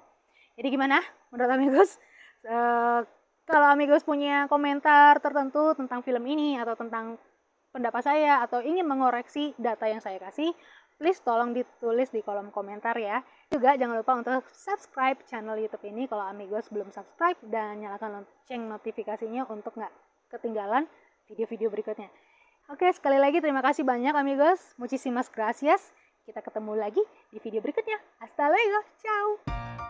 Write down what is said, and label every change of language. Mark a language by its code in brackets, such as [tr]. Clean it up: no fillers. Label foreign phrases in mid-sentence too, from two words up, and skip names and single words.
[id] Jadi gimana menurut amigos? Kalau amigos punya komentar tertentu tentang film ini atau tentang pendapat saya atau ingin mengoreksi data yang saya kasih, please tolong ditulis di kolom komentar ya. Juga jangan lupa untuk subscribe channel YouTube ini kalau amigos belum subscribe, dan nyalakan lonceng notifikasinya untuk nggak ketinggalan video-video berikutnya. Oke, sekali lagi terima kasih banyak amigos. [es] Muchísimas gracias. [id] Kita ketemu lagi di video berikutnya. [es] Hasta luego. Ciao.